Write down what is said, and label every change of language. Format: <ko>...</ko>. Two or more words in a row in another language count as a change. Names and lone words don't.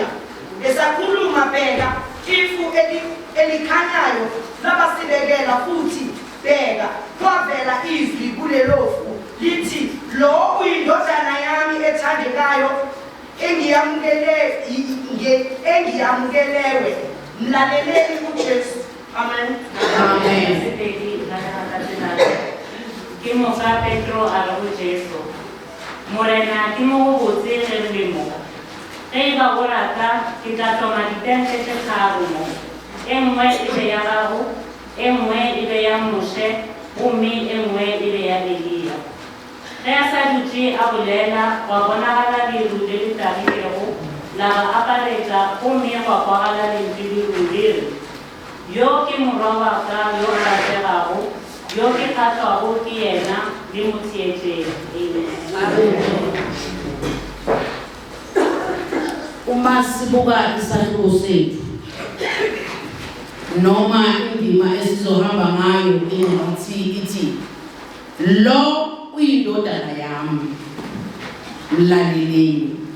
<zu>Esakhuluma bheka, ifu elikhanyayo labasibekela futhi bheka, kwavela izwi kulelofu lithi, Lo uyindodana yami ethandekayo engiyamukelewe, mlaleleni uJesu. Amen. amen</zu> <nso>Ke mosa Petro a re go Jesu morena ke mo go botse ge re le mo ge ba go rata ke tla tloma ditente tse tharo mo e nngwe e be ya gago e nngwe e be ya Moshe gomme e nngwe e be ya Eliya ge a sa dutse a bolela wa bonagala leru le le tagilego la ba aparetsa gomme gwa kwagala lentswe leru le re yo ke morwa wa ka yo a rategago yo ke kgatlhwago ke yena le mo tsietseng amen</nso> <zu>uma sibuka isahluko sethu noma indima esizohamba ngayo engathi ithi lo uyindodana yami mlaleleni</zu>